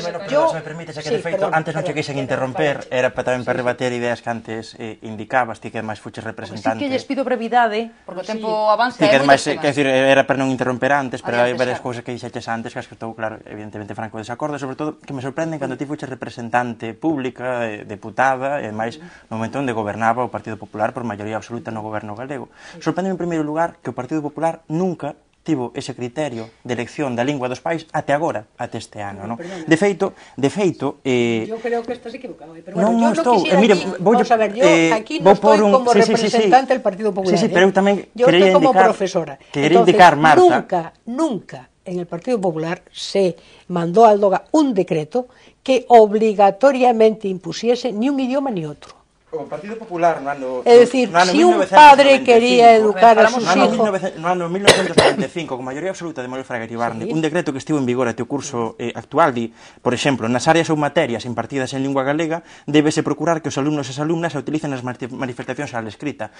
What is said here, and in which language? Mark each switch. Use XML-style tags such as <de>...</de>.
<gl>Se me permites, que de feito, antes non che quixen interromper, era tamén para rebater ideas que antes indicabas, ti que máis fuches representante. Sí que lles pido brevidade, porque o tempo avanza. Que máis, que decir, era para non interromper antes, pero hai varias cousas que dixeches antes que estou, claro, evidentemente franco desacordo, sobre todo que me sorprenden cando ti fuches representante pública, deputada, e máis no momento onde gobernaba o Partido Popular por maioría absoluta no goberno galego. Sorprende en primeiro lugar que o Partido Popular nunca tivo ese criterio de elección da lingua dos pais até agora, até este ano, non? De feito...</gl> <es>yo creo que estás equivocado, pero bueno,</es> <gl>non estou, mire,</gl> <es>vamos a ver, yo aquí no estoy como representante del Partido Popular,</es> <gl>sí, pero eu tamén</gl> <es>yo estoy como profesora.</es> <gl>Quería indicar, Marta,</gl> <es>nunca en el Partido Popular se mandó al DOGA un decreto que obligatoriamente impusiese ni un idioma ni otro.</es> <gl>O Partido Popular no ano...</gl> <es>Es decir, si un padre quería educar a sus hijos...</es> <gl>No ano 1995, con maioría absoluta de Manuel Fraga Iribarne, un decreto que estivo en vigor até o curso actual di, por exemplo, nas áreas ou materias impartidas en lingua galega, débese procurar que os alumnos e as alumnas a utilicen nas manifestacións oral escrita.</gl>